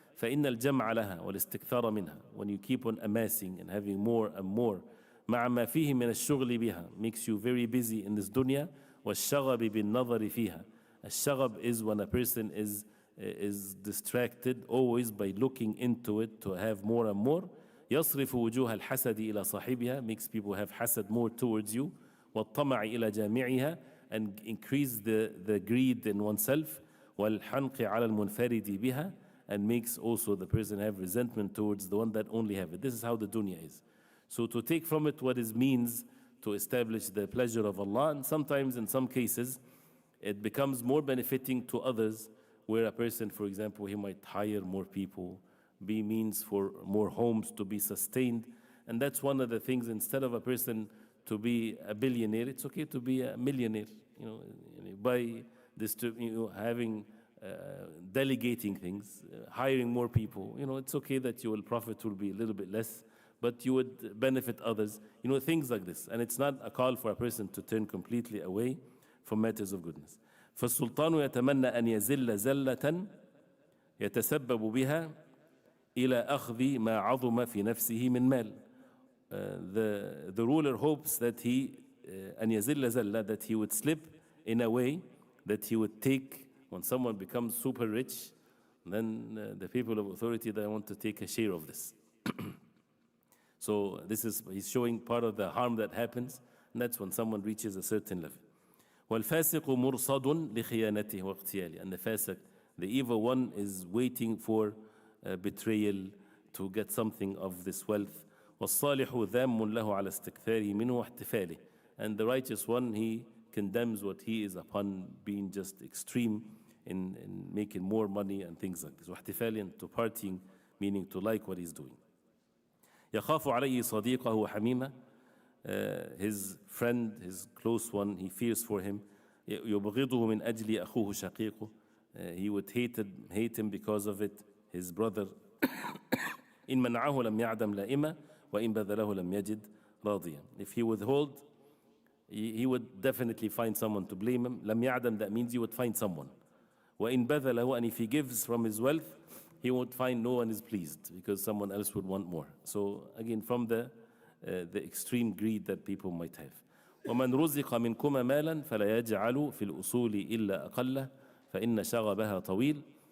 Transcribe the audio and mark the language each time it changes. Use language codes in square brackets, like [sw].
[ar] فإن الجمع لها والاستكثار منها, [en] when you keep on amassing and having more and more, [ar] مع ما فيه من الشغل بها, [en] makes you very busy in this dunya. [ar] والشغب بالنظر فيها, [en] الشغب is when a person is distracted always by looking into it to have more and more. [ar] يصرف وجوه الحسد إلى صاحبها, [en] makes people have hasad more towards you. [ar] والطمع إلى جامعها, [en] and increase the greed in oneself. [ar] والحنق على المنفرد بها, [en] and makes also the person have resentment towards the one that only have it. This is how the dunya is. So to take from it what it means to establish the pleasure of Allah, and sometimes in some cases it becomes more benefiting to others, where a person, for example, he might hire more people, be means for more homes to be sustained. And that's one of the things, instead of a person to be a billionaire, it's okay to be a millionaire, by this, having, delegating things, hiring more people. It's okay that your profit will be a little bit less, but you would benefit others, things like this. And it's not a call for a person to turn completely away from matters of goodness. [ar] فالسلطان يتمنى أن يزل زلة يتسبب بها إلى أخذ ما عظم في نفسه من مال. [en] The ruler hopes that [ar] أن يزل زلة, [en] that he would slip in a way that he would take, when someone becomes super rich, then the people of authority, they want to take a share of this. So he's showing part of the harm that happens, and that's when someone reaches a certain level. [ar] وَالْفَاسِقُ مُرْصَدٌ لِخِيَانَتِهِ وَاقْتِيَالِهِ. [en] And the fasiq, the evil one, is waiting for betrayal to get something of this wealth. [ar] وَالصَّالِحُ ذَامٌ لَهُ عَلَى اسْتِكْثَارِهِ مِنْهُ وَاحْتِفَالِهِ. [en] And the righteous one, he condemns what he is upon, being just extreme in making more money and things like this. [ar] وَاحْتِفَالِهِ, [en] to partying, meaning to like what he's doing. [ar] يَخَافُ عَلَيْهِ صَدِيقَهُ وَحَمِيمَهُ. [en] His friend, his close one, he fears for him. [ar] يبغضه من أجل أخوه شقيقه. [en] He would hate him because of it, his brother. [ar] إن منعه لم يعدم لائمة وإن بذله لم يجد راضيا. [en] If he withhold, he would definitely find someone to blame him. [ar] لم يعدم, [en] that means he would find someone. [ar] وإن بذله, [en] and if he gives from his wealth, he would find no one is pleased, because someone else would want more. So again, from the extreme greed that people might have. [ar] ومن رزق منكما مالا فلا يجعل في الأصول إلا أقله فإن شغبها طويل.